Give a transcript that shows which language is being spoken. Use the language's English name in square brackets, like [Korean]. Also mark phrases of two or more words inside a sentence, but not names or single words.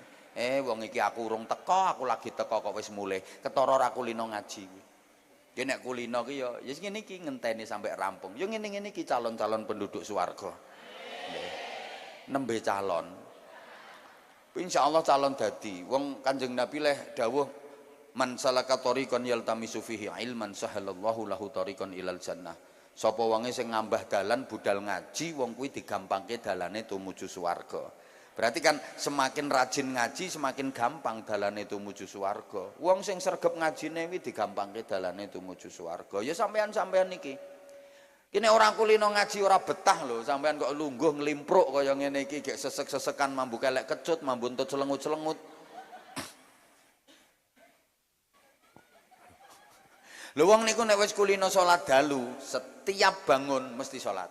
[Javanese] Wong iki aku urung teko, aku lagi teko kok wis mulih. Ketara ra kulino ngaji kuwi. Ki nek kulino ki ya ngene iki ngenteni sampai rampung. Ya ngene-ngene iki calon-calon penduduk swarga. Nggih. Nembe calon. Insyaallah calon dadi. Wong Kanjeng Nabi leh dawuh [Arabic] من سلك طريقا يلتمس فيه علما سهل الله له طريقا إلى الجنة. [Javanese] Sapa wonge sing ngambah dalan budal ngaji wong kuwi digampangke dalane tumuju swarga. Berarti kan semakin rajin ngaji semakin gampang dalane tumuju swarga. Wong sing sregep ngajine kuwi digampangke dalane tumuju swarga. Ya sampean-sampean niki. Kene orang kulino ngaji ora betah lho, sampean kok lungguh nglimpruk kaya ngene iki gek sesek-sesekan mambu kelek kecut, mambu entut celengut-celengut. Lho wong niku nek wis kulino salat dalu, setiap bangun mesti salat.